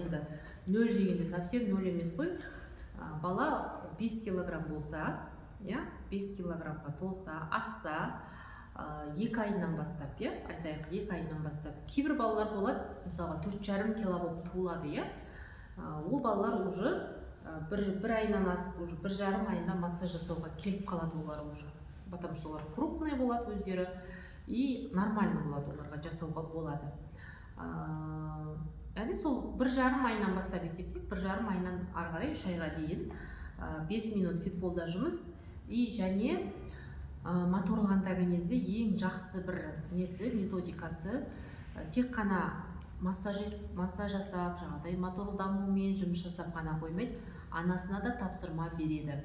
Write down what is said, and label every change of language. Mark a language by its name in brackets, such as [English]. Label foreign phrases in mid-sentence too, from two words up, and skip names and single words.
[Kazakh] Енді 0 дегенде совсем 0 емес қой. Бала 5 килограмм болса, 5 килограммға толса, асса, 2 айынан бастап, айтайық 2 айынан бастап. Кейбір балалар болады, мысалға 4,5 кило болып туылады. Ол балалар уже бір айынан асып, 1,5 айында массаж жасауға келіп қалады олар уже. [Russian] Потому что [Kazakh] олар крупный болады өздері [Russian] и нормально [Kazakh] болады, оларға жасауға болады. яғни сол 1,5 айынан бастап есептейік, 1,5 айынан ары қарай 3 айға дейін 5 минут фитболда жұмыс. И және моторлық антагонезде ең жақсы бір несі, методикасы тек қана массаж жасап, жаңағыдай моторлық дамумен жұмыс жасап қана қоймайды, анасына да тапсырма береді.